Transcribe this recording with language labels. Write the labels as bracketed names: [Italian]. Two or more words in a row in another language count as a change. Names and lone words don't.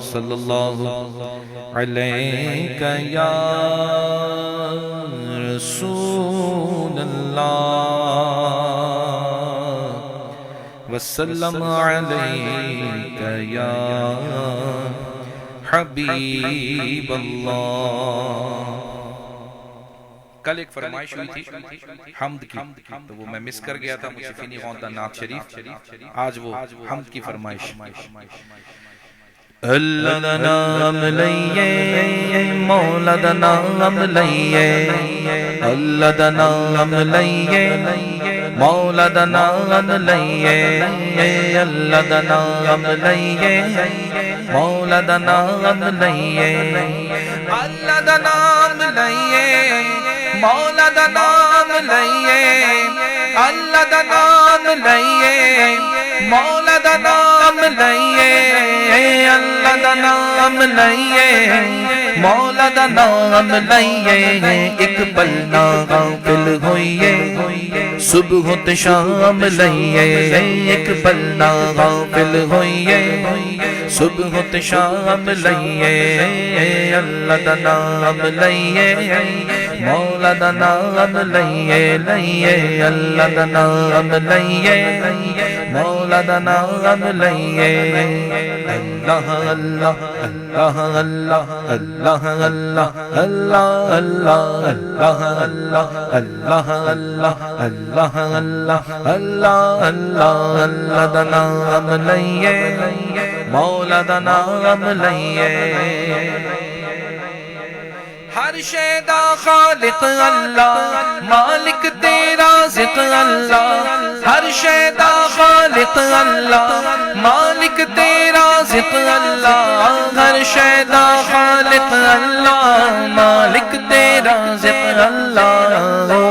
[Arabic] صلی اللہ علیک یا رسول اللہ وسلم علیک یا حبیب اللہ. [Urdu] کل ایک فرمائش ہوئی تھی حمد کی، تو وہ میں مس کر گیا تھا، مجھے فینی غوندہ نعت شریف. آج وہ حمد کی فرمائش. [Punjabi] اللہ دا نام لئیے مولا دا نام لئیے، اللہ دا نام لئیے مولا دا نام لئیے، اللہ دا نام لئیے مولا دا نام لئیے، اللہ دا نام لئیے مولا دا نام لئیے، اللہ دا نام لئیے مولا دا نام لئیے، اللہ دا نام لئیے مولا دا نام لئیے. ایک پل نہ غافل ہوئیے صبح تو شام لئیے، ایک پل نہ غافل ہوئیے صبح تو شام لئیے، اللہ دا نام لئیے مولا دا نام لئیے، اللہ دا نام لئیے مولا دا نام لئیے. اللہ اللہ اللہ اللہ اللہ اللہ اللہ اللہ اللہ اللہ اللہ اللہ اللہ اللہ اللہ دا نام لئیے مولا دا نام لئیے. ہر شے دا خالق اللہ، مالک تیرا رازق اللہ، ہر شے دا خالق اللہ، مالک تیرا رازق اللہ، ہر شے دا خالق اللہ، مالک تیرا رازق اللہ.